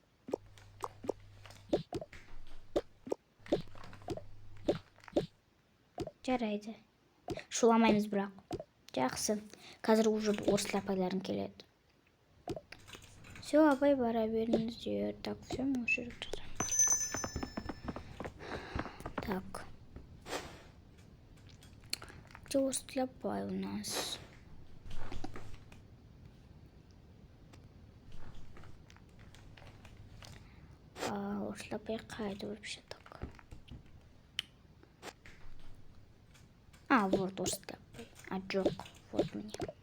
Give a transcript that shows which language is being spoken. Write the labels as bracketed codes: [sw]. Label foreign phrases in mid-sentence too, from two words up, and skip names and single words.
[kk] Жарайды. Шуламаймыз бірақ. Жақсы. Қазір уже орыс апайларың келеді. Все, апай, бара беріңіздер. [ru] Так, все, мы уже так. Где [kk] орыс апай [ru] у нас? [kk] Орыс апай қайда [ru] вообще так? [kk] Вот орыс апай. [ru] Жоқ, вот мне.